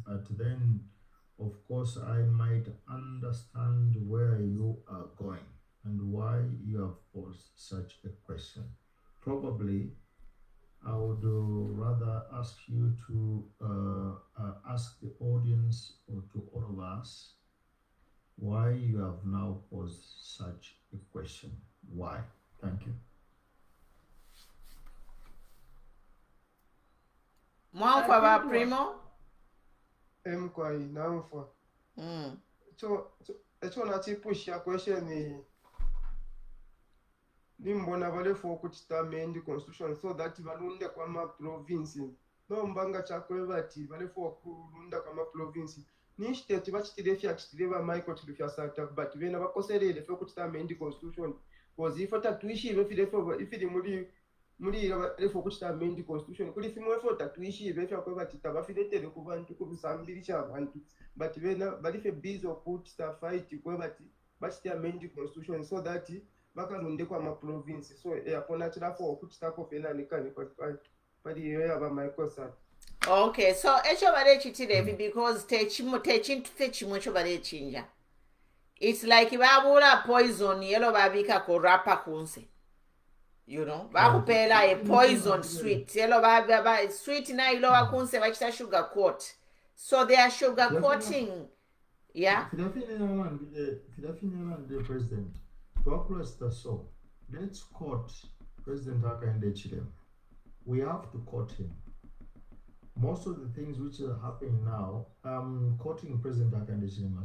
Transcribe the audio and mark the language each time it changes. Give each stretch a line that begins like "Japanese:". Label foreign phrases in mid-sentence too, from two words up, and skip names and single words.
English: But then, of course, I might understand where you are going and why you have posed such a question. Probably, I would rather ask you to ask the audience or to all of us why you have now posed such a question. Why? Thank you.
Bemba: Mwanfa ba primo? Mkwai namfa. Mm. Ekyo nakipusha question nimbona balefo okuchita
English: amend constitution so that
Bemba: balunde kwa ma province nombanga chakwe bati balefo okulunda kwa ma province ni state bachitire fya chitire ba Michael chilufya sata but bena bakoserere fyo okuchita
English: amend constitution because if
Bemba: tatuishi befo ifiri muri balefo okuchita
English: amend constitution
Bemba: kuli fimwe fyo tatuishi befya kwa bati tabafiletere ku bantu kubisambirisha abantu but bena balife busy okuchita fight kwa bati bachita
English: amend constitution so that
Bemba: bakalunde kwa ma province so yapona chirafo okuchitako pena nikani pali iyo yaba Microsoft. Okay, so echo bare chitirevi because techintu chimwe cho bare chinja.
English: It's like
Bemba: babura
English: poison yellow
Bemba: babika korapa kunse.
English: You know, bakupela a poison sweet.
Bemba: Yellow baba sweet na ilo kunse bachita
English: sugar coat. So they are sugar coating. Yeah. The president. So let's quote President Hakainde Hichilema. We have to quote him. Most of the things which are happening now, I'm quoting President Hakainde Hichilema.